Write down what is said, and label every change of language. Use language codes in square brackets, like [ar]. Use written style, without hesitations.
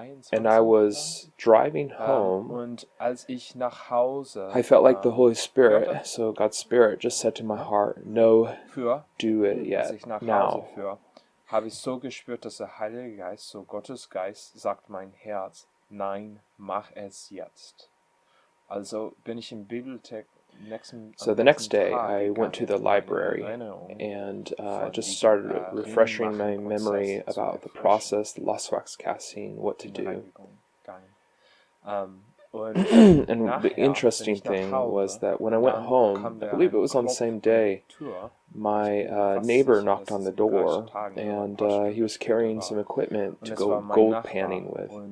[en] And I was driving home. I felt like the Holy Spirit, so God's Spirit, just said to my heart, no, do it yet, now. [de] Habe ich so gespürt, dass der Heilige Geist, so Gottes Geist, sagt mein Herz, nein, mach es jetzt. Also bin ich in Bibliothek [en] So the next day, I went to the library and just started refreshing my memory about the process, the lost wax casting, what to do. And the interesting thing was that when I went home, I believe it was on the same day, my neighbor knocked on the door, and he was carrying some equipment to go gold panning with.